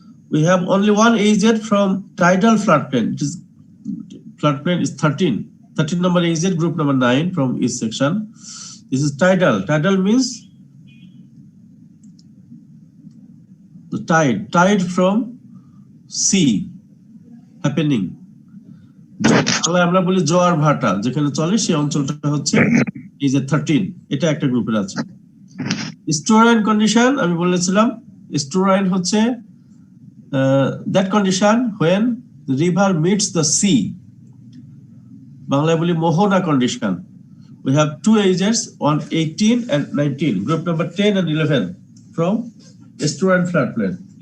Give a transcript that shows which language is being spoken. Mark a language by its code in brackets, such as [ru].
[en] We have only one AZ from tidal floodplain. It is floodplain is 13. 13 number AZ, group number 9 from east section. This is tidal. Tidal means the tide from sea happening. [bn] আমরা বলি জোয়ার ভাটা যেখানে চলে সেই অঞ্চলটা হচ্ছে এই যে 13, এটা একটা গ্রুপের আছে। স্টোরাইন কন্ডিশন আমি বলেছিলাম, স্টোরাইন হচ্ছে [en] that condition when the river meets the sea. [bn] বাংলায় বলি মোহনা condition. [en] We have 2 AZs on 18 and 19, group number 10 and 11 from estuarine floodplain.